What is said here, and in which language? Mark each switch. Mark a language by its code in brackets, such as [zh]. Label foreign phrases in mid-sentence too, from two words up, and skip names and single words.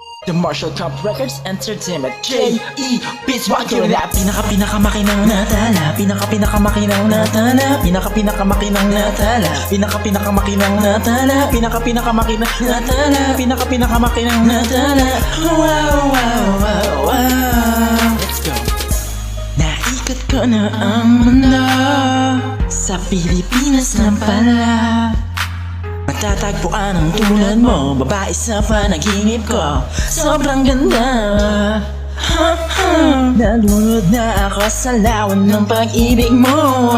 [en] The Marshall Camp Records Entertainment. J.E. Beats Walker Rap. [tl] Pinakamakinang natala. Pinakamakinang natala. Pinakamakinang natala. Pinakamakinang natala. Pinakamakinang natala. Pinakamakinang natala. [en] Wow, wow, wow, wow. Let's go. [tl] Naikot ko na ang mundo. Sa Pilipinas lang pala matatagpuan ang tulad mo, babae sa panaginip ko. Sobrang ganda. Nalunod na ako sa lawan ng pag-ibig mo.